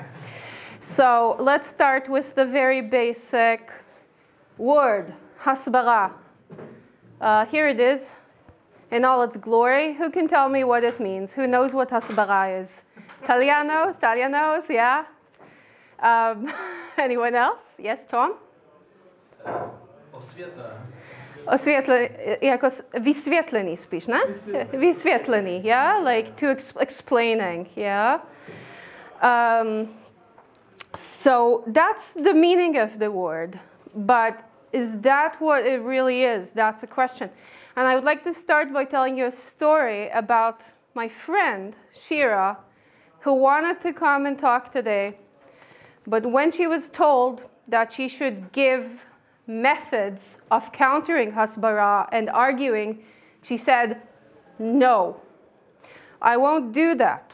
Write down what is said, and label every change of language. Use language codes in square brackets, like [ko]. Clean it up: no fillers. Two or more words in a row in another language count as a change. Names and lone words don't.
[en] So let's start with the very basic word, hasbara. Here it is in all its glory. Who can tell me what it means? Who knows what hasbara is? Talia knows, yeah? Anyone else? Yes, Tom? [cs] Jako vysvětlení spíš, ne? Vysvětlení, [en] yeah? Like to explaining, yeah? So that's the meaning of the word, but is that what it really is? That's a question. And I would like to start by telling you a story about my friend, Shira, who wanted to come and talk today, but when she was told that she should give methods of countering hasbara and arguing, she said, no, I won't do that.